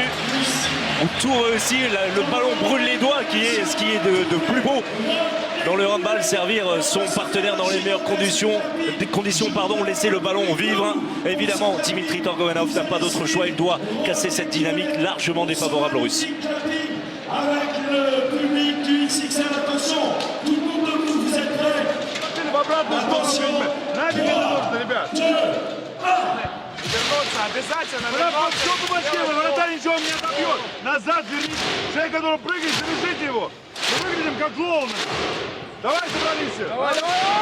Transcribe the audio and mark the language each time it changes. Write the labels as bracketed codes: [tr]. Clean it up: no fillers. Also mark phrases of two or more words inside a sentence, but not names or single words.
[fr] On tout réussit, le ballon brûle les doigts, qui est ce qui est de plus beau dans le handball, servir son partenaire dans les meilleures conditions, laisser le ballon vivre. Évidemment, Dimitri Torgovenov n'a pas d'autre choix, il doit casser cette dynamique largement défavorable aux Russes. Avec le public du XXL, attention, tout le monde debout, vous êtes prêts? Attention, 3, 2, 1. [ru] Обязательно. Все побольше, вратарь ничего не отобьет. Назад вернись. Человек, который прыгает, завяжите его. Мы выглядим как клоуны. Давай, собрались все. Давай, давай.